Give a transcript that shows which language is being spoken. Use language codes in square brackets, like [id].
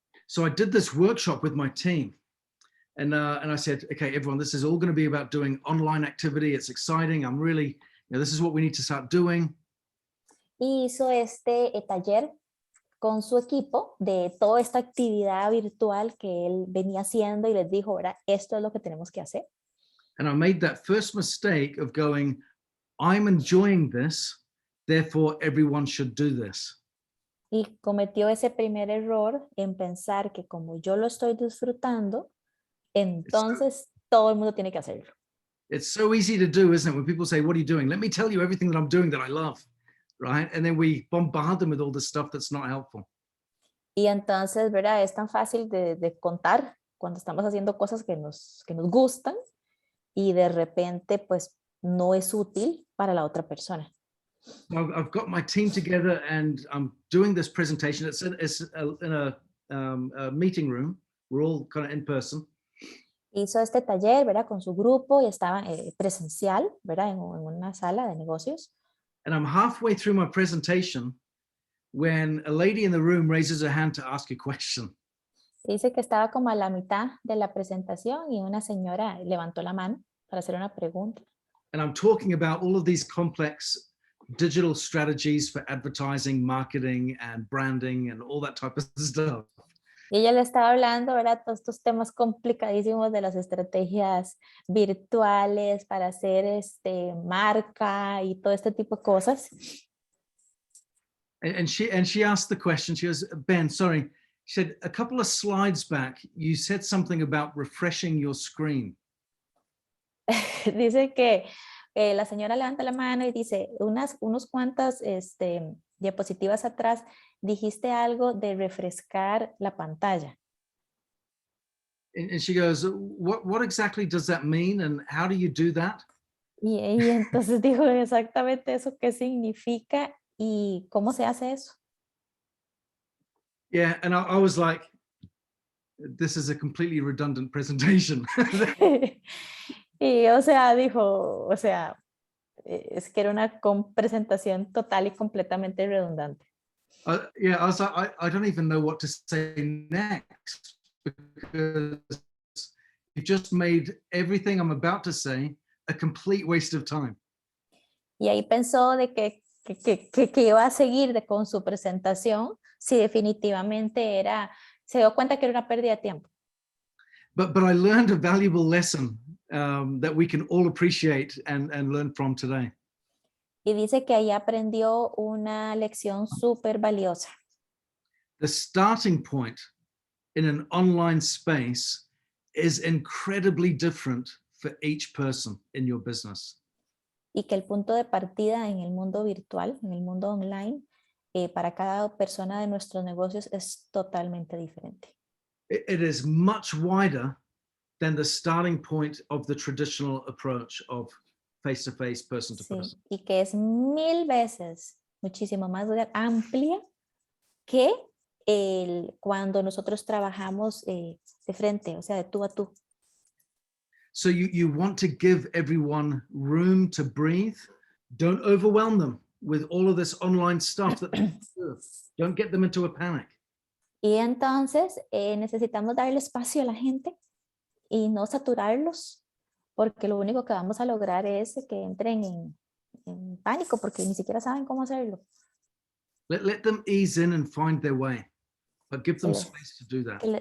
[en] So I did this workshop with my team, and I said, okay, everyone, this is all going to be about doing online activity. It's exciting. I'm really, this is what we need to start doing. [es] Y hizo este taller con su equipo de toda esta actividad virtual que él venía haciendo y les dijo, ¿verdad? Esto es lo que tenemos que hacer. [en] And I made that first mistake of going, I'm enjoying this, therefore everyone should do this. [es] Y cometió ese primer error en pensar que como yo lo estoy disfrutando, entonces todo el mundo tiene que hacerlo. [en] It's so easy to do, isn't it? When people say, what are you doing? Let me tell you everything that I'm doing that I love, right? And then we bombard them with all this stuff that's not helpful. [es] Y entonces, ¿verdad? Es tan fácil de contar cuando estamos haciendo cosas que nos gustan y de repente, pues, no es útil para la otra persona. [en] I've got my team together and I'm doing this presentation. It's in a meeting room. We're all kind of in person. [es] Hizo este taller, ¿verdad? Con su grupo y estaba presencial, ¿verdad? En una sala de negocios. [en] And I'm halfway through my presentation when a lady in the room raises her hand to ask a question. [es] Dice que estaba como a la mitad de la presentación y una señora levantó la mano para hacer una pregunta. [en] And I'm talking about all of these complex digital strategies for advertising, marketing, and branding, and all that type of stuff. [es] Y ella le estaba hablando, ¿verdad? Todos estos temas complicadísimos de las estrategias virtuales para hacer marca y todo este tipo de cosas. [en] And she asked the question. She goes, Ben, sorry. She said, a couple of slides back, you said something about refreshing your screen. [es] Dice que la señora levanta la mano y dice, unos cuantas diapositivas atrás, dijiste algo de refrescar la pantalla. [en] And she goes, what exactly does that mean? And how do you do that? [es] Y entonces dijo exactamente eso, qué significa y cómo se hace eso. [en] Yeah, and I was like, this is a completely redundant presentation. [es] Y o sea, dijo, o sea, es que era una presentación total y completamente redundante. [en] Yeah, I was like, I don't even know what to say next, because you just made everything I'm about to say a complete waste of time. [es] Y ahí pensó de que iba a seguir con su presentación, si definitivamente se dio cuenta que era una pérdida de tiempo. [en] But I learned a valuable lesson that we can all appreciate and learn from today. [es] Y dice que ahí aprendió una lección súper valiosa. [en] The starting point in an online space is incredibly different for each person in your business. [es] Y que el punto de partida en el mundo virtual, en el mundo online, para cada persona de nuestros negocios es totalmente diferente. [en] It is much wider than the starting point of the traditional approach of face-to-face, person-to-person. [es] Sí, y que es 1000 veces muchísimo más amplia que cuando nosotros trabajamos de frente, o sea, de tú a tú. [en] So you want to give everyone room to breathe. Don't overwhelm them with all of this online stuff that they do. Don't get them into a panic. [es] Y entonces necesitamos darle espacio a la gente y no saturarlos, porque lo único que vamos a lograr es que entren en pánico, porque ni siquiera saben cómo hacerlo. [en] Let them ease in and find their way, but give them space to do that.